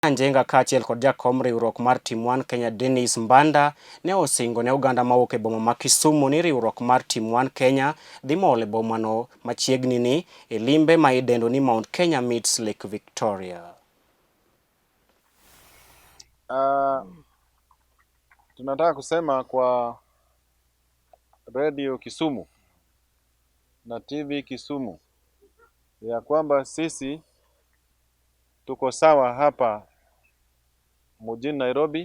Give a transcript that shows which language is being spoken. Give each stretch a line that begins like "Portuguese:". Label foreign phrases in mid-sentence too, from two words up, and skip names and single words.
Luo (Kenya and Tanzania): Njenga kachiel kod jakom riwruok mar Team One Kenya Dennis Mbanda ne osingo ne oganda mawuok e boma ma Kisumu ni riwruok mar Team One Kenya dhi mol e bomano machiegni ni e limbe ma idendo ni Mount Kenya meets Lake Victoria.
Swahili: Tunataka kusema kwa Radio Kisumu na TV Kisumu ya kwamba sisi tuko sawa hapa mjini Nairobi.